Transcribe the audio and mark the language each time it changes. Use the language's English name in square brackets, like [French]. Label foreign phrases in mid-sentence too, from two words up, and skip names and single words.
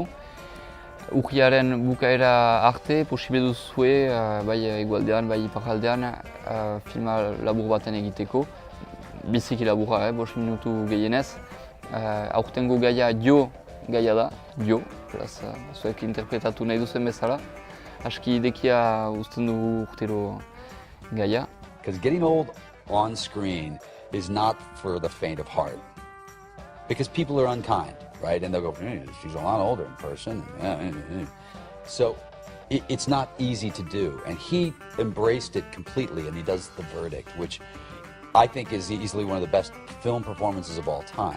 [Basque] Urriaren bukaera arte, posible duzue, bai egualdean, bai iparraldean, filma labur baten egiteko. Biziki laburra, 5 minutu gehienez. Aurtengo gaia Jo gaia da, Jo, beraz, zuek interpretatu nahi duzen bezala. Aski idekia uzten dugu urtero gaia. [English] Because getting old on screen is not for the faint of heart. Because people are unkind, right? And they'll go, she's a lot older in person. So it's not easy to do. And he embraced it completely, and he does The Verdict, which I think is easily one of the best film performances of all time.